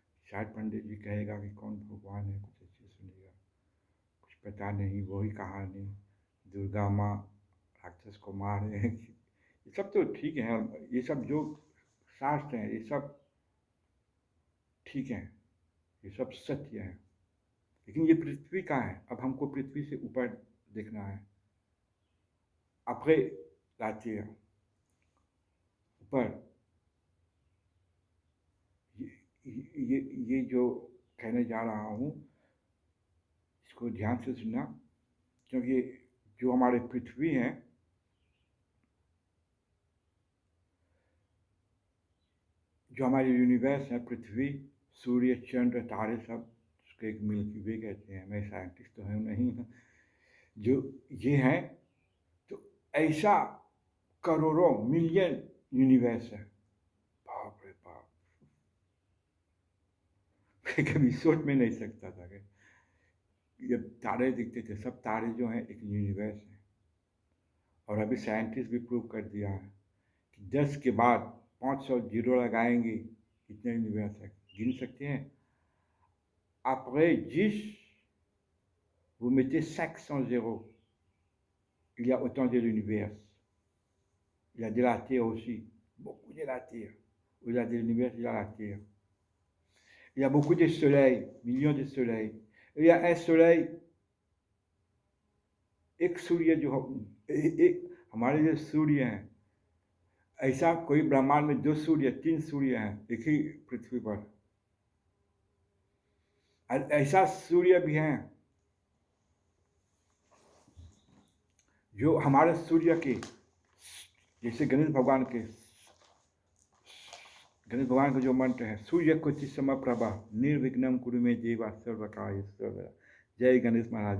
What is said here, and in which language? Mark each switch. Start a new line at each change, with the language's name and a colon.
Hindi: शायद पंडित जी कहेगा कि कौन भगवान है, कुछ ऐसे सुनेगा, कुछ पता नहीं, वही कहानी, दुर्गा माँ राक्षस को मार रहे हैं। ये सब तो ठीक है, ये सब जो शास्त्र हैं ये सब ठीक है, ये सब सत्य है। लेकिन ये पृथ्वी का है, अब हमको पृथ्वी से ऊपर देखना है।
French: après la terre, ऊपर।
Hindi: ये जो कहने जा रहा हूँ इसको ध्यान से सुनना, क्योंकि जो हमारे पृथ्वी है, जो हमारे यूनिवर्स है, पृथ्वी, सूर्य, चंद्र, तारे, सब उसको एक मिल्की वे कहते हैं। मैं साइंटिस्ट तो हूँ नहीं, जो ये है तो ऐसा करोड़ों मिलियन यूनिवर्स है। बाप रे बाप, कभी सोच में नहीं सकता था कि ये तारे दिखते थे। सब तारे जो हैं एक यूनिवर्स है। और अभी साइंटिस्ट भी प्रूव कर दिया है कि 10 के बाद 500 जीरो लगाएंगे, कितने यूनिवर्स है गिन सकते हैं।
French: Après 10, vous mettez 500 zéros. Il y a autant de l'univers. Il y a de la Terre aussi, beaucoup de la Terre. Il y a de l'univers, il y a la Terre. Il y a beaucoup de soleils, millions de soleils. Il y a un soleil,
Hindi: एक सूर्य जो एक हमारे जो सूर्य हैं, ऐसा कोई ब्रह्मांड में 2 सूर्य, 3 सूर्य हैं एक ही पृथ्वी पर। ऐसा सूर्य भी हैं जो हमारे सूर्य के, जैसे गणेश भगवान का जो मंत्र है,
Sanskrit: सूर्य कोटि समप्रभा निर्विघ्नं कुरु मे देवा सर्वकार्येषु सर्वदा।
Hindi: जय गणेश महाराज।